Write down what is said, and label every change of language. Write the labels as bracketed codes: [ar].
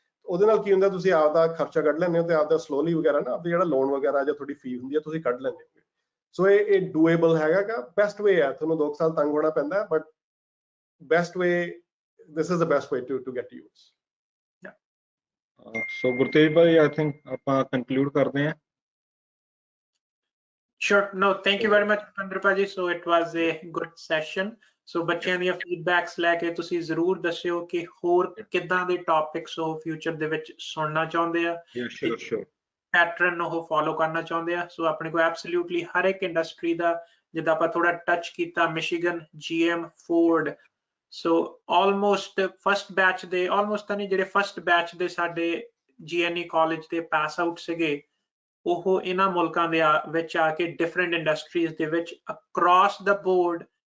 [pa] ਉਹਦੇ ਨਾਲ ਕੀ ਹੁੰਦਾ, ਤੁਸੀਂ ਆਪਦਾ ਖਰਚਾ ਕੱਢ ਲੈਂਦੇ ਹੋ ਤੇ ਆਪਦਾ ਸਲੋਲੀ ਵਗੈਰਾ ਨਾ ਆਪਦਾ ਜਿਹੜਾ ਲੋਨ ਵਗੈਰਾ ਜਾਂ ਤੁਹਾਡੀ ਫੀ ਹੁੰਦੀ ਹੈ ਤੁਸੀਂ ਕੱਢ ਲੈਂਦੇ ਹੋ। ਸੋ ਇਹ ਡੂਏਬਲ ਹੈਗਾ ਗਾ, ਬੈਸਟ ਵੇ ਹੈ, ਤੁਹਾਨੂੰ 2 ਸਾਲ ਤੰਗ ਹੋਣਾ ਪੈਂਦਾ, but best way, [en] this is the best way to get to use। [pa] So Gurtej Bhai I think ਆਪਾਂ ਕੰਕਲੂਡ ਕਰਦੇ ਹਾਂ। [en] Sure, no, thank you very much Pupinder Bhaji, so it was a good session। [pa] ਸੋ ਬੱਚਿਆਂ ਦੀਆਂ ਫੀਡਬੈਕਸ ਲੈ ਕੇ ਤੁਸੀਂ ਜ਼ਰੂਰ ਦੱਸਿਓ ਕਿ ਹੋਰ ਕਿੱਦਾਂ ਦੇ ਟੌਪਿਕਸ ਉਹ ਫਿਊਚਰ ਦੇ ਵਿੱਚ ਸੁਣਨਾ ਚਾਹੁੰਦੇ ਆ, ਸ਼ੋਰ ਪੈਟਰਨ ਉਹ ਫੋਲੋ ਕਰਨਾ ਚਾਹੁੰਦੇ ਆ। ਸੋ ਆਪਣੇ ਕੋਲ ਐਬਸੋਲੂਟਲੀ ਹਰ ਇੱਕ ਇੰਡਸਟਰੀ ਦਾ, ਜਿੱਦਾਂ ਆਪਾਂ ਥੋੜਾ ਟੱਚ ਕੀਤਾ, ਮਿਸ਼ੀਗਨ, GM, ਫੋਰਡ, ਸੋ ਆਲਮੋਸਟ ਫਸਟ ਬੈਚ ਦੇ, ਆਲਮੋਸਟ ਤਾਂ ਨਹੀਂ, ਜਿਹੜੇ ਫਸਟ ਬੈਚ ਦੇ ਸਾਡੇ GNE ਕਾਲਜ ਦੇ ਪਾਸ ਆਊਟ ਸੀਗੇ, ਉਹ ਇਹਨਾਂ ਮੁਲਕਾਂ ਦੇ ਵਿੱਚ ਆ ਕੇ ਡਿਫਰੈਂਟ ਇੰਡਸਟਰੀਜ਼ ਦੇ ਵਿੱਚ ਅਕ੍ਰੋਸ ਦਾ ਬੋਰਡ